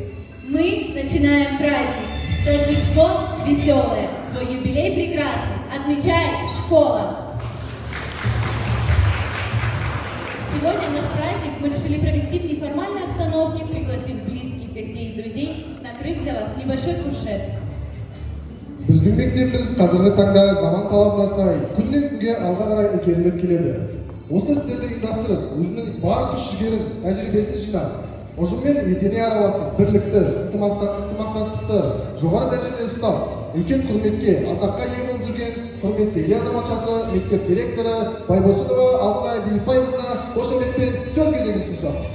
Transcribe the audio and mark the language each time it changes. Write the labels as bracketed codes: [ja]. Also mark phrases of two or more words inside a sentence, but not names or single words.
[ru] Мы начинаем праздник, торжество веселое, свой юбилей прекрасный отмечает школа. Сегодня наш праздник мы решили провести в неформальной обстановке, пригласив близких гостей и друзей, накрыв для вас небольшой фуршет. [kk] Біздің мектебіміз қазіргі таңда заман талабына сай күннен күнге алға қарай ілгерілеп келеді. Осы істерді ұйымдастырып, өзінің бар күш-жігерін, тәжірибесін жинап, ұжыммен етене араласып, бірлікті, ынтымақтастықты жоғары дәрежеде ұстап, үлкен құрметке, атаққа ие болып жүрген құрметті ел азаматшасы, мектеп директоры Байбосынова Алтынай Бейбітбайқызына қошеметпен сөз кезегін ұсынсақ.